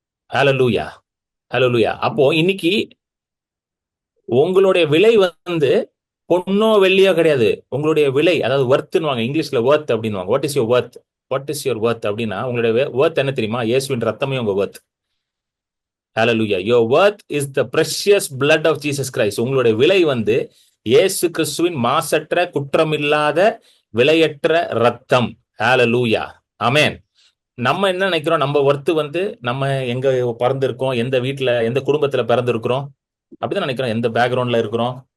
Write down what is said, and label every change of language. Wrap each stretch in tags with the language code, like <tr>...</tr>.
<ta>ஹல்லேலூயா, ஹல்லேலூயா. அப்போ இன்னைக்கு உங்களுடைய விலை வந்து பொண்ணோ வெள்ளியோ கிடையாது. உங்களுடைய விலை, அதாவது வர்த்னுவாங்க இங்கிலீஷ்ல, வர்த் அப்படின்வாங்க.</ta> <en>What is your worth? What is your worth</en> <ta>அப்படின்னா, உங்களுடைய வர்த் என்ன தெரியுமா? இயேசுவின் ரத்தமே உங்க வர்த். Hallelujah.</ta> <en>Your worth is the precious blood of Jesus Christ.</en> <ta>உங்களுடைய விலை வந்து இயேசு கிறிஸ்துவின் மாசற்ற, குற்றமில்லாத, விலையற்ற ரத்தம். Hallelujah. Amen. நம்ம என்ன நினைக்கிறோம், நம்ம ஒர்த்து வந்து நம்ம எங்க பிறந்திருக்கோம், எந்த வீட்டுல, எந்த குடும்பத்துல பிறந்திருக்கிறோம் அப்படிதான் நினைக்கிறோம், எந்த பேக்ரவுண்ட்ல இருக்கிறோம்.</ta>